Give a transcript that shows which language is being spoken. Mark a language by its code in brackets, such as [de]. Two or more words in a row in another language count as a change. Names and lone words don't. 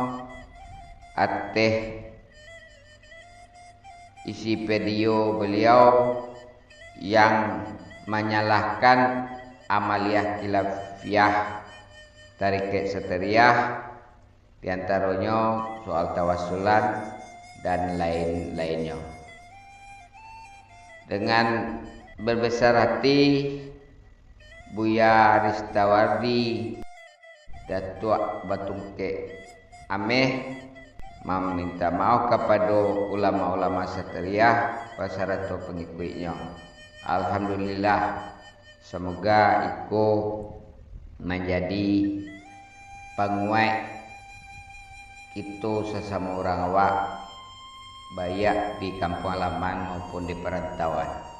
[id] Ateh isi video beliau yang menyalahkan amaliyah khilafiyah tarikat Satariah, diantaranya soal tawasulan dan lain-lainnya. Dengan berbesar hati, Buya Ristawardi Datuk Batungke Ameh meminta maaf kepada ulama-ulama Satariah basarato pengikutnya. Alhamdulillah, semoga iko menjadi penguat kita sesama orang awak, baik di kampung halaman maupun di perantauan.